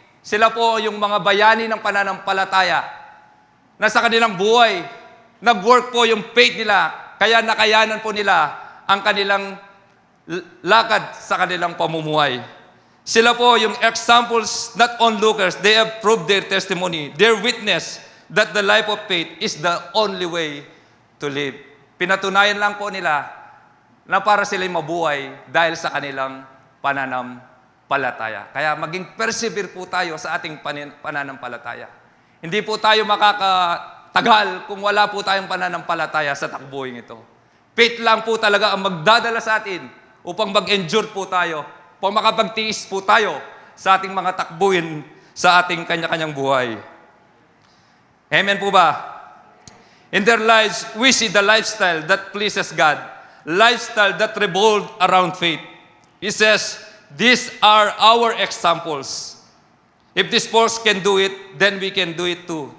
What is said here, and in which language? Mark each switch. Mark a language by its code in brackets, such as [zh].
[tl] Sila po yung mga bayani ng pananampalataya na sa kanilang buhay, nag-work po yung faith nila, kaya nakayanan po nila ang kanilang lakad sa kanilang pamumuhay. Sila po yung examples, [en] not onlookers. They have proved their testimony, their witness that the life of faith is the only way to live. [tl] Pinatunayan lang po nila na para sila'y mabuhay dahil sa kanilang pananampalataya. Kaya maging persevere po tayo sa ating pananampalataya. Hindi po tayo makakatagal kung wala po tayong pananampalataya sa takbuhin ito. Faith lang po talaga ang magdadala sa atin upang mag-endure po tayo, upang makapagtiis po tayo sa ating mga takbuhin sa ating kanya-kanyang buhay. Amen po ba? [en] In their lives, we see the lifestyle that pleases God, lifestyle that revolved around faith. He says, these are our examples. If these folks can do it, then we can do it too.